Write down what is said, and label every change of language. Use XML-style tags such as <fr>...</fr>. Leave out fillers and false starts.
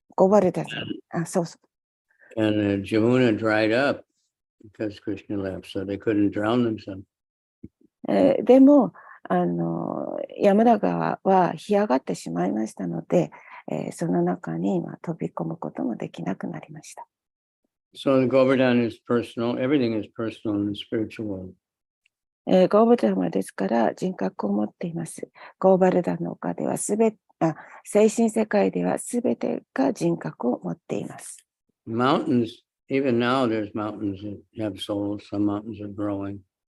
<ja>ゴーバルタンそうそう。</ja> <en>And Jamuna dried up because Krishna left, so they couldn't drown themselves.</en> <ja>でもヤムダ川は干上がってしまいましたので、その中に飛び込むこともできなくなりました。</ja> <en>So the Govardhan is personal. Everything is personal in the spiritual world.</en> <ja>ゴーバルダンはですから人格を持っています。ゴーバルダンの丘では精神世界ではすべてが人格を持っています。</ja> <en>Mountains, even now there's mountains that have souls. Some mountains are growing.</en>